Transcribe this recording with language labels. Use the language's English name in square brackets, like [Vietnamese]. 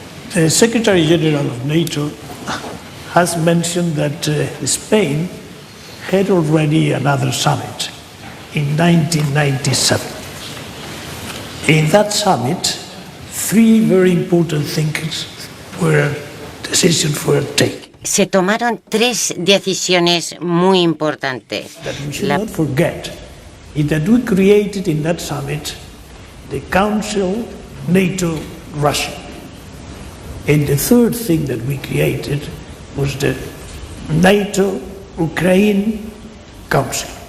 [English] The Secretary General of NATO has mentioned that Spain had already another summit in 1997. In that summit, three very important decisions were taken. [Spanish] Se tomaron tres decisiones muy importantes. [English] That we should not forget is that we created in that summit the Council NATO-Russia. And the third thing that we created was the NATO-Ukraine Council.